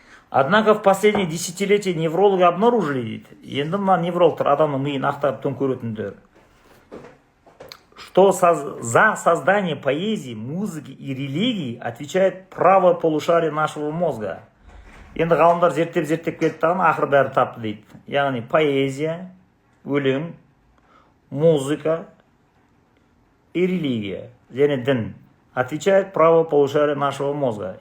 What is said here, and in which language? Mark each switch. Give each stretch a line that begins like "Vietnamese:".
Russian: Однако в последние десятилетия неврологи обнаружили, дейді.
Kazakh: Енді мына неврологтар адамның миын ақтарып төңкеретіндер,
Russian: что за создание поэзии, музыки и религии отвечает правое полушарие нашего мозга.
Kazakh: Енді ғалымдар зерттеп кетті, ақыры бәрі тапты дейді.
Russian: Яғни поэзия, өлең, музыка и религия,
Kazakh: және дін
Russian: отвечает правое полушарие нашего мозга.